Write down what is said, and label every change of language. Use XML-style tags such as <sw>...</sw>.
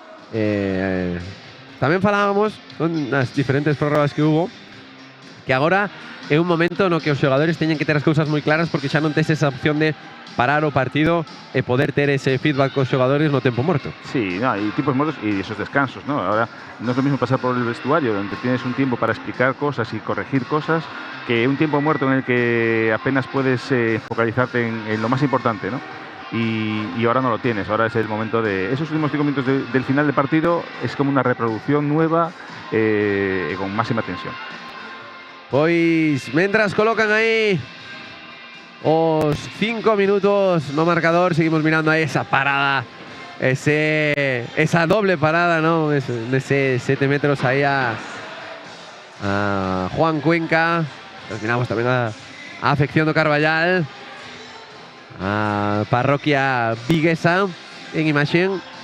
<gl>Tamén falábamos con as diferentes prórrogas que hubo, que agora é un momento no que os xogadores teñen que ter as cousas moi claras, porque xa non tes esa opción de parar o partido e poder ter ese feedback cos xogadores no tempo morto.</gl> <es>Sí, no, y tiempos muertos y esos descansos, ¿no? Ahora no es lo mismo pasar por el vestuario, donde tienes un tiempo para explicar cosas y corregir cosas, que un tiempo muerto en el que apenas puedes focalizarte en lo más importante, ¿no? Y ahora no lo tienes, ahora es el momento de... Esos últimos 5 minutos del final del partido es como una reproducción nueva con máxima tensión.</es> <gl>Pois, mentras colocan aí os 5 minutos no marcador, seguimos mirando aí esa parada, esa doble parada, ¿no? Ese 7 metros aí a Juan Cuenca. Terminamos tamén a afección do Carballal, a parroquia viguesa en imaxen.</gl>